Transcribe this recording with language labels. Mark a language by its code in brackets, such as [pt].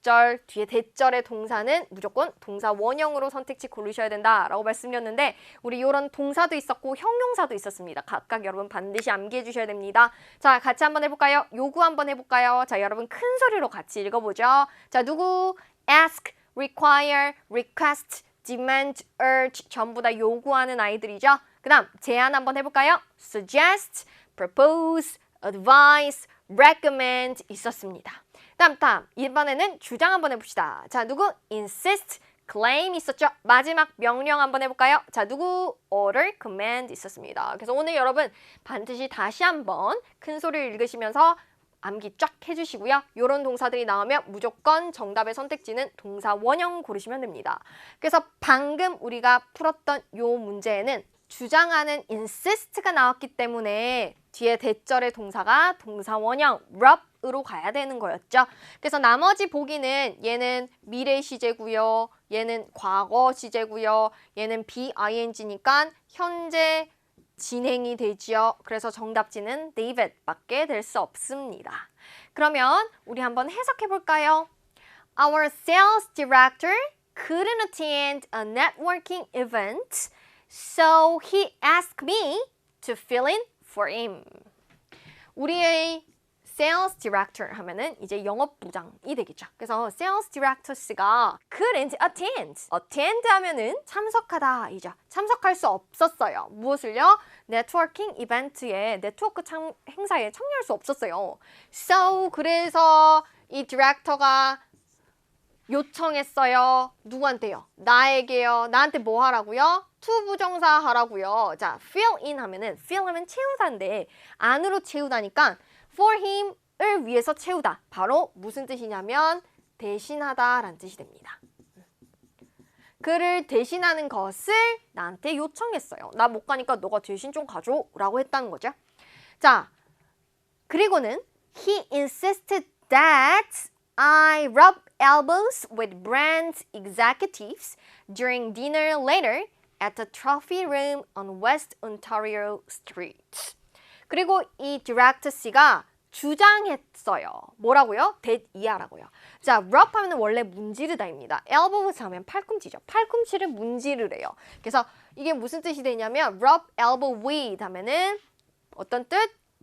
[ko] 적절 뒤에 대절의 동사는 무조건 동사 원형으로 선택지 고르셔야 된다라고 말씀드렸는데 우리 이런 동사도 있었고 형용사도 있었습니다. 각각 여러분 반드시 암기해 주셔야 됩니다. 자, 같이 한번 해볼까요? 요구 한번 해볼까요? 자, 여러분 큰 소리로 같이 읽어보죠. 자, 누구? [en] ask, require, request, demand, urge [ko] 전부 다 요구하는 아이들이죠. 그 다음 제안 한번 해볼까요? [en] suggest, propose, advise, recommend [ko] 있었습니다. 다음 이번에는 주장 한번 해봅시다. 자, 누구? [en] insist, claim [ko] 있었죠? 마지막 명령 한번 해볼까요? 자, 누구? [en] order, command [ko] 있었습니다. 그래서 오늘 여러분 반드시 다시 한번 큰 소리를 읽으시면서 암기 쫙 해주시고요. 이런 동사들이 나오면 무조건 정답의 선택지는 동사 원형 고르시면 됩니다. 그래서 방금 우리가 풀었던 이 문제에는 주장하는 insist가 나왔기 때문에 뒤에 대절의 동사가 동사 원형 rub으로 가야 되는 거였죠. 그래서 나머지 보기는 얘는 미래 시제고요. 얘는 과거 시제고요. 얘는 BING니까 현재 진행이 되지요. 그래서 정답지는 David밖에 될 수 없습니다. 그러면 우리 한번 해석해 볼까요? [en] Our sales director couldn't attend a networking event, so he asked me to fill in for him. [ko] 우리의 sales director 하면은 이제 영업부장이 되겠죠. 그래서 sales directors가 couldn't attend 하면은 참석하다이죠. 참석할 수 없었어요. 무엇을요? 네트워킹 이벤트에 네트워크 행사에 참여할 수 없었어요. So 그래서 이 디렉터가 요청했어요. 누구한테요? 나에게요. 나한테 뭐 하라고요? to 부정사 하라고요. 자, fill in 하면은 fill 하면 채우다인데 안으로 채우다니까 for him을 위해서 채우다. 바로 무슨 뜻이냐면 대신하다 라는 뜻이 됩니다. 그를 대신하는 것을 나한테 요청했어요. 나 못 가니까 너가 대신 좀 가줘 라고 했다는 거죠. 자, 그리고는 [en] he insisted that I rub elbows with brand executives during dinner later at the trophy room on West Ontario Street. [ko] 그리고 이 디렉터 씨가 주장했어요. 뭐라고요? 이하라고요. 자, rub 하면 원래 문지르다입니다. elbows 하면 팔꿈치죠. 팔꿈치를 문지르래요. 그래서 이게 무슨 뜻이 되냐면 rub elbow with 하면은 어떤 뜻?